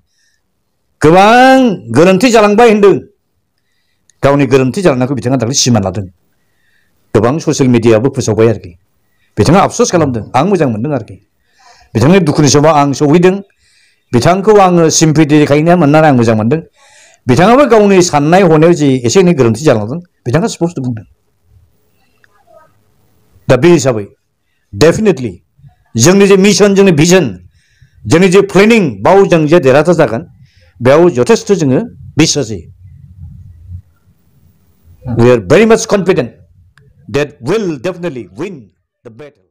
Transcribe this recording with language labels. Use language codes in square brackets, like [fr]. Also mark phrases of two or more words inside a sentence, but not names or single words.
[brx] गोबां गोरोन्थि जालांबाय होनदों गावनि गोरोन्थि जालांनायखौ बिथाङा दाख्लै सिमान लादों गोबां ससियेल मिडियायावबो फोसावबाय आरोखि बिथाङा आफस'स खालामदों आं मोजां मोनदों आरोखि बिथांनि दुखुनि समाव आं सौहैदों बिथांखौ आङो सिम्पेथि देखायनो मोननानै आं मोजां मोनदों बिथाङाबो गावनि साननाय हनायाव जि एसे एनै गोरोन्थि जालांदों बिथाङा स्पष्ट बुंदों दा बे हिसाबै डेफिनेटलि जोंनि जे मिशन जोंनि भिजन जोंनि जे प्लेनिं बाव जों जे देरहासार जागोन बेयाव जथेस्थ' जोङो बिश्वास जायो. [en] We are very much confident that we'll definitely win the battle.